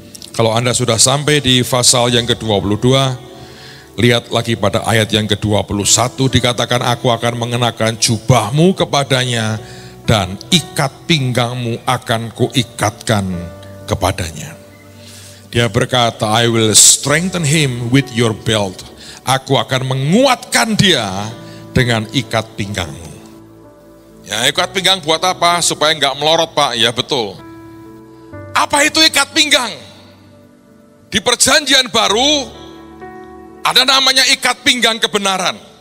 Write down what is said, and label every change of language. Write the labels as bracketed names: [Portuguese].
[Indonesian] Kalau Anda sudah sampai di pasal yang ke-22, lihat lagi pada ayat yang ke-21, dikatakan, aku akan mengenakan jubahmu kepadanya, dan ikat pinggangmu akan kuikatkan kepadanya. Dia berkata, [English] I will strengthen him with your belt. [Indonesian] Aku akan menguatkan dia dengan ikat pinggangmu. Ya, ikat pinggang buat apa? Supaya enggak melorot, Pak. Ya, betul. Apa itu ikat pinggang? Di perjanjian baru ada namanya ikat pinggang kebenaran.